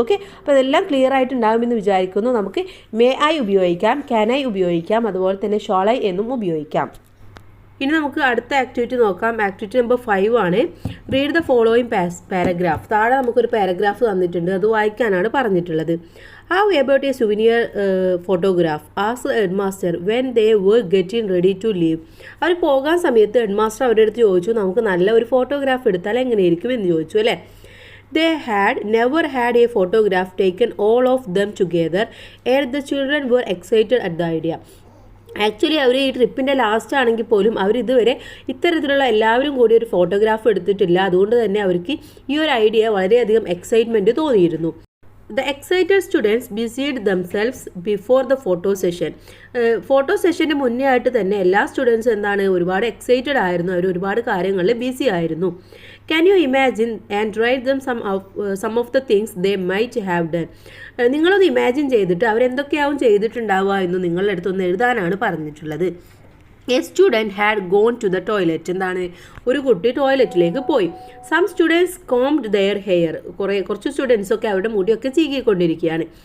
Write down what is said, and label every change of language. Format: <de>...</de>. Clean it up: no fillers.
<ml>Okay, അപ്പോൾ ഇതെല്ലാം clear ആയിട്ടുണ്ടാകുമെന്ന് വിചാരിക്കുന്നു. നമുക്ക് മേ ഐ ഉപയോഗിക്കാം, ക്യാൻ ഐ ഉപയോഗിക്കാം, അതുപോലെ തന്നെ ഷാൾ ഐ എന്നും ഉപയോഗിക്കാം. ഇനി നമുക്ക് അടുത്ത ആക്ടിവിറ്റി നോക്കാം. ആക്ടിവിറ്റി നമ്പർ 5 ആണ്.</ml> <en>Read the following paragraph.</en> <ml>താഴെ നമുക്കൊരു പാരഗ്രാഫ് തന്നിട്ടുണ്ട്, അത് വായിക്കാനാണ് പറഞ്ഞിട്ടുള്ളത്.</ml> <en>How about a souvenir photograph? Asked the headmaster when they were getting ready to leave.</en> <ml>അവർ പോകാൻ സമയത്ത് ഹെഡ്മാസ്റ്റർ അവരുടെ അടുത്ത് ചോദിച്ചു നമുക്ക് നല്ല ഒരു ഫോട്ടോഗ്രാഫ് എടുത്താൽ എങ്ങനെയായിരിക്കും എന്ന് ചോദിച്ചു അല്ലേ.</ml> <en>They had never had a photograph taken all of them together and the children were excited at the idea.</en> <ml>Actually അവർ ഈ ട്രിപ്പിൻ്റെ ലാസ്റ്റ് ആണെങ്കിൽ പോലും അവരിതുവരെ ഇത്തരത്തിലുള്ള എല്ലാവരും കൂടി ഒരു ഫോട്ടോഗ്രാഫ് എടുത്തിട്ടില്ല. അതുകൊണ്ട് തന്നെ അവർക്ക് ഈ ഒരു ഐഡിയ വളരെയധികം എക്സൈറ്റ്മെൻറ്റ് തോന്നിയിരുന്നു.</ml> <en>The excited students busied themselves before the photo session.</en> <ml>Photo സെഷന് മുന്നേ ആയിട്ട് തന്നെ എല്ലാ സ്റ്റുഡൻസും എന്താണ് ഒരുപാട് എക്സൈറ്റഡ് ആയിരുന്നു. അവർ ഒരുപാട് കാര്യങ്ങളിൽ ബിസി ആയിരുന്നു.</ml> <en>Can you imagine and write them some of the things they might have done?</en> <ml>നിങ്ങളൊന്ന് ഇമാജിൻ ചെയ്തിട്ട് അവരെന്തൊക്കെയാവും ചെയ്തിട്ടുണ്ടാവുക എന്ന് നിങ്ങളുടെ അടുത്തൊന്ന് എഴുതാനാണ് പറഞ്ഞിട്ടുള്ളത്.</ml> <en>A student had gone to the toilet.</en> <ml>എന്താണ് ഒരു കുട്ടി ടോയ്ലറ്റിലേക്ക് പോയി.</ml> <en>Some students combed their hair.</en> <ml>കുറച്ച് സ്റ്റുഡൻസൊക്കെ അവരുടെ മുടിയൊക്കെ ചീകിക്കൊണ്ടിരിക്കുകയാണ്.</ml>